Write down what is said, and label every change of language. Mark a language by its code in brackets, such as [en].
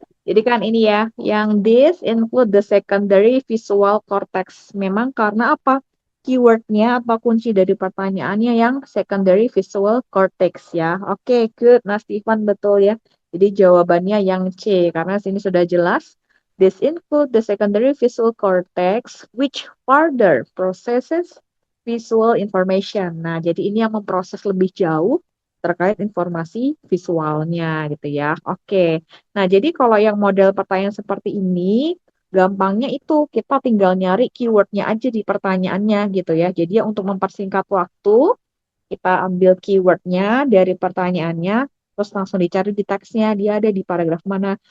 [id] Jadi kan ini ya, yang [en] this include the secondary visual cortex. [id] Memang karena apa? Keywordnya apa kunci dari pertanyaannya yang [en] secondary visual cortex [id] ya. Oke, good. Nah, Stephen betul ya. Jadi jawabannya yang C karena sini sudah jelas. [en] This include the secondary visual cortex which further processes visual information. [id] Nah, jadi ini yang memproses lebih jauh terkait informasi visualnya gitu ya. Oke. Nah, jadi kalau yang model pertanyaan seperti ini, gampangnya itu kita tinggal nyari keywordnya aja di pertanyaannya gitu ya. Jadi ya untuk mempersingkat waktu, kita ambil keywordnya dari pertanyaannya, terus langsung dicari di teksnya, dia ada di paragraf mana.